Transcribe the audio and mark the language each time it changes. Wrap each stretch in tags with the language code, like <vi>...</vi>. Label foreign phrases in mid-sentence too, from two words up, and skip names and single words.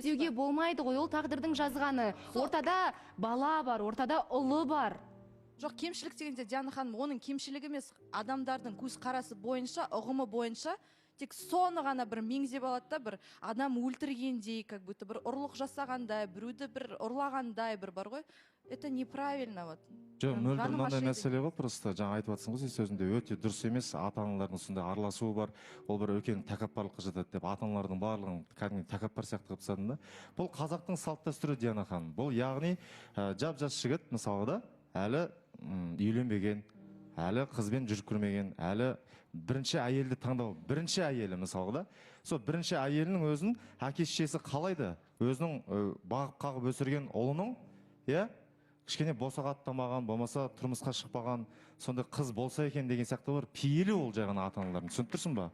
<kk>деуге болмайды ғой, ол тағдырдың жазғаны. Ортада бала бар, ортада ұлы бар. Жоқ, кемшілік дегенде Диана ханым, оның кемшілігі емес, адамдардың көзқарасы бойынша, ұғымы бойынша тек соны ғана бір меңзеп алады да, бір адам өлтіргендей,</kk> <ru>как будто</ru> <kk>бір ұрлық жасағандай, біреуді бір ұрлағандай бір бар ғой.</kk> <ru>Это неправильно вот.</ru> <kk>Жоқ, мөлдір мынандай мәселе ғой, просто жаңа айтып жатсың ғой сен сөзінде, өте дұрыс емес, ата-аналардың сондай араласуы бар, ол бір үлкен тәкаппарлыққа жатады деп, ата-аналардың барлығын кәдімгі тәкаппар сияқты қылып тастадың да. Бұл қазақтың салт дәстүрі, Диана ханым. Бұл яғни жап-жас жігіт мысалы да, әлі үйленбеген, әлі қызбен жүріп көрмеген, әлі бірінші әйелді таңдау, бірінші әйелі мысалы да, сол бірінші әйелінің өзін әке-шешесі қалайды, өзінің бағып қағып өсірген ұлының, кішкене босағаттамаған, болмаса тұрмысқа шықпаған, сондай қыз болса екен деген сияқты бар, пейілі ол жағына ата-аналардың, түсініп тұрсың ба?</kk>